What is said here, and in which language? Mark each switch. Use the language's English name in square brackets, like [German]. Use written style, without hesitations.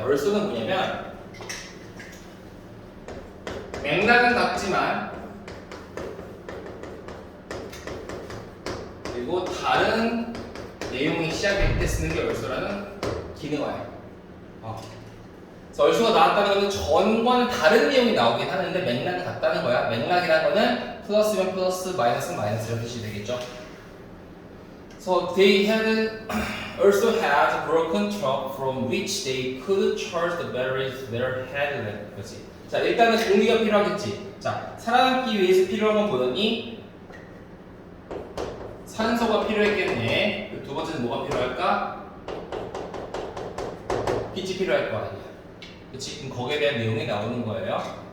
[Korean] also는 뭐냐면 맥락은 같지만 그리고 다른 내용이 시작될 때 쓰는 게 얼소라는 기능어예요. 그래서 얼소가 나왔다는 것은 전과는 다른 내용이 나오긴 하는데 맥락은 같다는 거야. 맥락이라는 거는 플러스면 플러스, 마이너스면 마이너스 이런 뜻이 되겠죠. [English] So they had also had a broken truck from which they could charge the batteries their headlamp. [Korean] 그렇지. 자 일단은 공기가 필요하겠지. 자 살아남기 위해서 필요한 건 뭐더니? 산소가 필요했겠네. 두 번째는 뭐가 필요할까? 빛이 필요할 거 아니야. 그치? 그럼 거기에 대한 내용이 나오는 거예요.